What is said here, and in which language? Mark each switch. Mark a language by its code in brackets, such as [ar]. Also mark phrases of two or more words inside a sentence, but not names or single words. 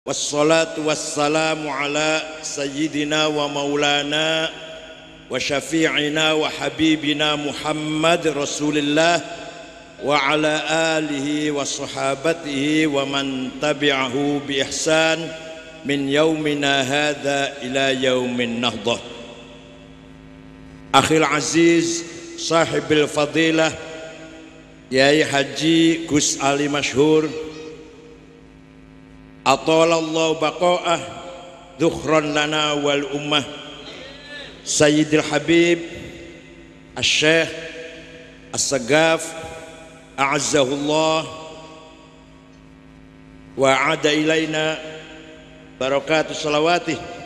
[ar] والصلاة والسلام على سيدنا ومولانا وشفيعنا وحبيبنا محمد رسول الله وعلى آله وصحابته ومن تبعه بإحسان من يومنا هذا إلى يوم النهضة. أخي العزيز صاحب الفضيلة Yai Haji Gus Ali Masyhur أطال الله بقاءه ذخرا لنا وللأمة سيدي الحبيب الشيخ السقاف أعزه الله وأعاد إلينا بركاته صلواته.